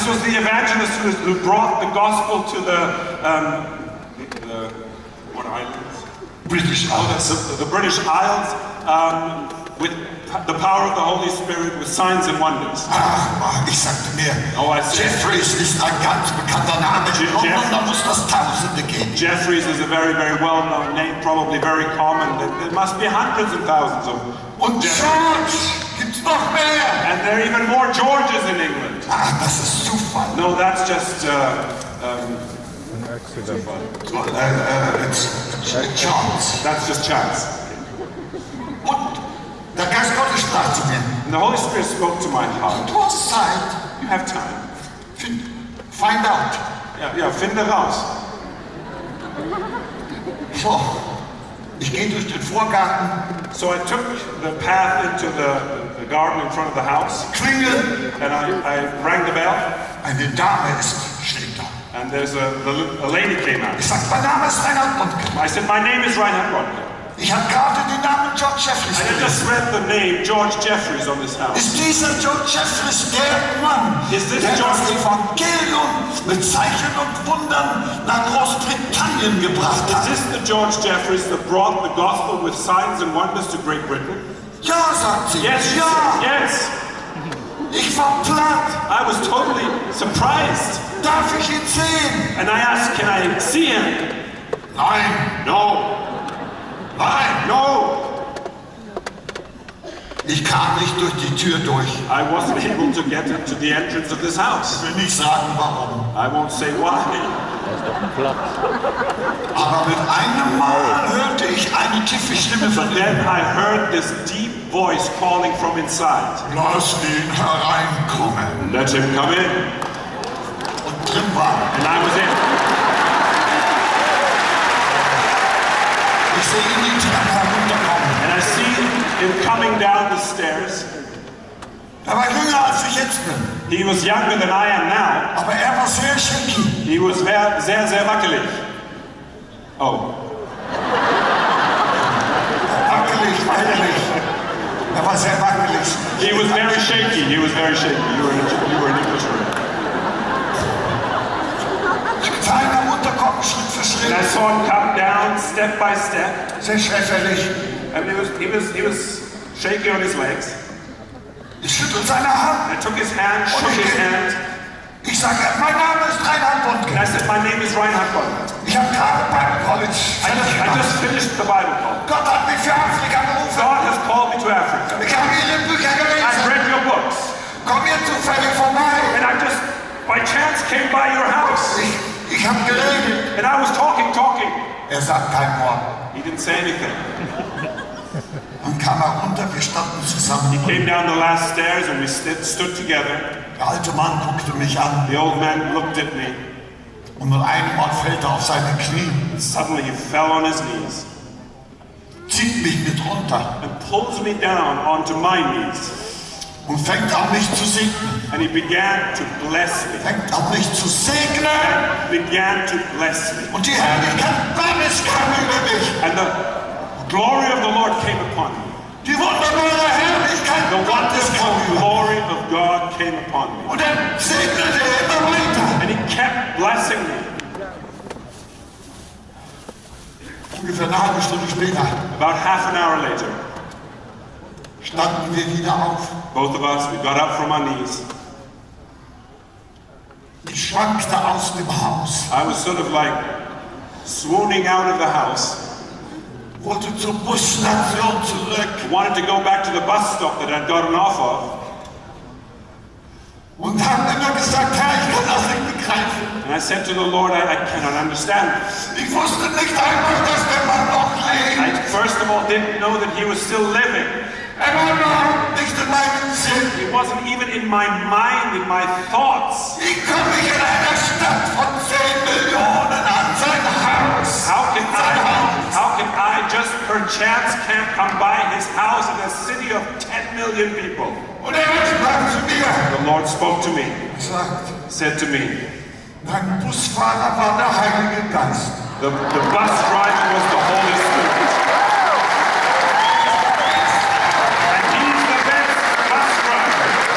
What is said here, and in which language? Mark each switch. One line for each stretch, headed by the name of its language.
English: This was the evangelist who brought the gospel to the what islands? British Isles. The British Isles with the power of the Holy Spirit with signs and wonders.
German: Ach, ich sagte mir,
English: Oh, I see.
German: Jeffreys ist ein ganz bekannter Name in London, da muss das Tausende geben.
English: Jeffreys is a very, very well-known name, probably very common. There must be hundreds and thousands of
German: Und
English: Jeffreys.
German: George gibt's noch mehr.
English: And there are even more Georges in England.
German: Ach, das ist Zufall.
English: No, that's just It's chance. that's just chance.
German: Und der Geist Gottes sprach zu mir,
English: And the Holy Spirit spoke to my heart.
German: du hast Zeit,
English: You have time. find out.
German: Ja, finde raus. So, ich gehe durch den Vorgarten,
English: So I took the path into the garden in front of the house,
German: klingel,
English: and I rang the bell,
German: eine Dame steht da.
English: and there's a lady came out.
German: Ich sag, mein Name ist Reinhard Bonnke.
English: I said, my name is Reinhard Bonnke.
German: Ich habe gerade den Namen George Jeffreys
English: And I just
German: gelesen.
English: read the name George Jeffreys on this house.
German: Ist dieser George Jeffreys der Mann,
English: Is this
German: der das
English: George-
German: Evangelium mit Zeichen und Wundern nach Großbritannien gebracht
English: Is
German: hat?
English: this the George Jeffreys that brought the gospel with signs and wonders to Great Britain?
German: Ja, sagt sie.
English: Yes, she
German: Ja,
English: said, yes.
German: ich war platt.
English: I was totally surprised.
German: Darf ich ihn sehen?
English: And I asked, can I see him?
German: Nein.
English: No.
German: Nein,
English: No!
German: ich kam nicht durch die Tür durch.
English: I wasn't able to get into the entrance of this house.
German: Ich will nicht sagen, warum.
English: I won't say why.
German: Aber mit einem Mal hörte ich eine tiefe Stimme von
English: Then
German: innen.
English: I heard this deep voice calling from inside.
German: Lass ihn hereinkommen.
English: Let him come in.
German: Und drin war.
English: And I was in.
German: Ich sehe ihn die Treppe herunterkommen.
English: And I see him coming down the stairs.
German: Er war jünger als ich jetzt bin.
English: He was younger than I am now.
German: Aber er war sehr
English: shaky. He was
German: sehr, sehr wackelig.
English: Oh.
German: Wackelig. Er war sehr wackelig.
English: He was very shaky. He was very shaky. You were an English word.
German: Ich sah ihn herunterkommen, Schritt für Schritt.
English: And I saw him come down step by step.
German: Sehr schwerfällig.
English: And he was shaky on his legs.
German: Ich schüttel seine Hand.
English: I took his hand, shook his hand.
German: Ich sage, mein Name ist Reinhard
English: And
German: Bonnke.
English: I said, my name is Reinhard Bonnke.
German: Ich habe gerade beim College
English: I just finished the Bible college.
German: Gott hat mich für Afrika berufen.
English: God has called me to Africa.
German: Ich habe Ihre Bücher
English: I've
German: gelesen.
English: read your books.
German: Komm hier zufällig vorbei.
English: And I just, by chance, came by your house.
German: Ich habe geredet.
English: And I was talking.
German: Er sagt kein Wort.
English: He didn't say anything.
German: Dann kam er runter, wir standen zusammen.
English: Came down the last stairs and we stood together.
German: Der alte Mann guckte mich an
English: The old man looked at me.
German: und mit einem Mal fällt er auf seine Knie,
English: And suddenly he fell on his knees
German: zieht mich mit runter
English: and pulls me down onto my knees.
German: und fängt an mich zu segnen.
English: And he began to bless me.
German: Fängt an mich zu segnen
English: Began to bless me.
German: und die Herrlichkeit Gottes kam über mich.
English: And the glory of the Lord came upon me.
German: Die wunderbare Herrlichkeit
English: The
German: Gottes kam
English: wonderful
German: über mich.
English: glory of God came upon me.
German: Und dann segnete er immer weiter.
English: And he kept blessing me.
German: Ungefähr eine halbe Stunde später
English: About half an hour later,
German: standen wir wieder auf.
English: both of us, we got up from our knees.
German: Ich schwankte aus dem Haus,
English: I was sort of like swooning out of the house.
German: wollte zur Busstation zurück
English: Wanted to go back to the bus stop that I'd gotten off of.
German: und habe immer gesagt, Herr, ich kann das nicht begreifen.
English: And I said to the Lord, I cannot understand this.
German: Ich wusste nicht einmal, dass der Mann noch
English: I
German: lebt.
English: first of all didn't know that he was still living.
German: Er war überhaupt nicht in meinem Sinn.
English: It wasn't even in my mind, in my thoughts.
German: Wie komme ich in einer Stadt von 10 Millionen an sein Haus?
English: How can I just perchance can't come by his house in a city of 10 million people?
German: Und er sprach zu mir,
English: The Lord spoke to me,
German: sagt,
English: said to me,
German: dein Busfahrer war der Heilige Geist.
English: the bus driver was the Holy Spirit. And he's the best bus driver.